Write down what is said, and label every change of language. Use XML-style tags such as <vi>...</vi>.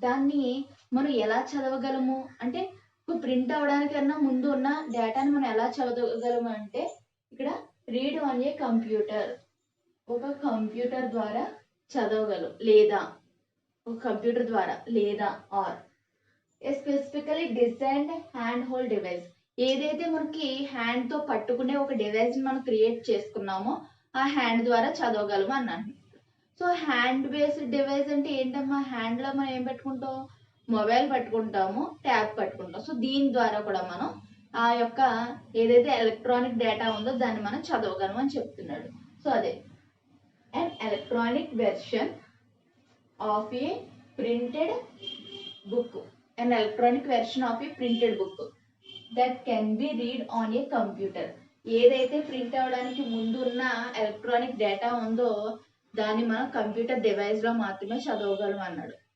<te>దాన్ని మనం ఎలా చదవగలము అంటే, ఒక ప్రింట్ అవడానికన్నా ముందు ఉన్న డేటాని మనం ఎలా చదవగలము అంటే, ఇక్కడ</te> <en>read on a computer,</en> <te>ఒక కంప్యూటర్ ద్వారా చదవగలం, లేదా ఒక కంప్యూటర్ ద్వారా, లేదా</te> <en>or a specifically designed hand held device,</en> <te>ఏదైతే మనకి హ్యాండ్ తో పట్టుకునే ఒక డివైస్ మనం క్రియేట్ చేసుకున్నామో ఆ హ్యాండ్ ద్వారా చదవగలము అన్నాను. సో హ్యాండ్ బేస్డ్ డివైస్ అంటే ఏంటమ్మా, హ్యాండ్ లో మనం ఏం పెట్టుకుంటాం, మొబైల్ పట్టుకుంటాము, ట్యాబ్ పట్టుకుంటాం. సో దీని ద్వారా కూడా మనం ఆ యొక్క ఏదైతే ఎలక్ట్రానిక్ డేటా ఉందో దాన్ని మనం చదవగలము అని చెప్తున్నాడు. సో అదే</te> <en>an electronic version of a printed book, an electronic version of a printed book that can be read on a computer.</en> <te>ఏదైతే ప్రింట్ అవడానికి ముందు ఉన్న ఎలక్ట్రానిక్ డేటా ఉందో దాన్ని మనం కంప్యూటర్ డివైస్ లో మాత్రమే చదవగలం అన్నాడు.</te>